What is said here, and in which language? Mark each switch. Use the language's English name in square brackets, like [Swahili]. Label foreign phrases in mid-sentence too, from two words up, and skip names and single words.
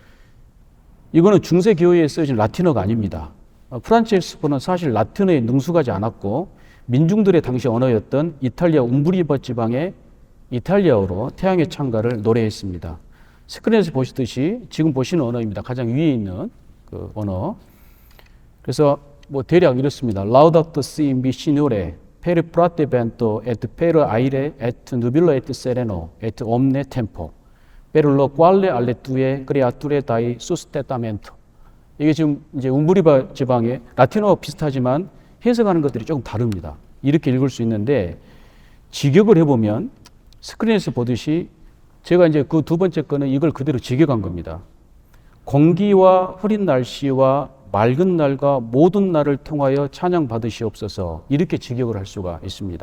[Korean] 이거는 중세 교회에 쓰여진 라틴어가 아닙니다. 프란체스코는 사실 라틴어에 능숙하지 않았고 민중들의 당시 언어였던 이탈리아 움브리바 지방의 이탈리아어로 태양의 창가를 노래했습니다. 스크린에서 보시듯이 지금 보시는 언어입니다. 가장 위에 있는 그 언어. 그래서 뭐 대략 이렇습니다. [Italian] Laudato si in Signore, per prate vento et per aire et nubilo et sereno et omne tempo, per lo quale alle tue creature dai sustentamento. [Korean] 이게 지금 이제 움브리바 지방의 라틴어 비슷하지만 해석하는 것들이 조금 다릅니다. 이렇게 읽을 수 있는데 직역을 해보면 스크린에서 보듯이 제가 이제 그 두 번째 거는 이걸 그대로 직역한 겁니다. 공기와 흐린 날씨와 맑은 날과 모든 날을 통하여 찬양 받으시옵소서 이렇게 직역을 할 수가 있습니다.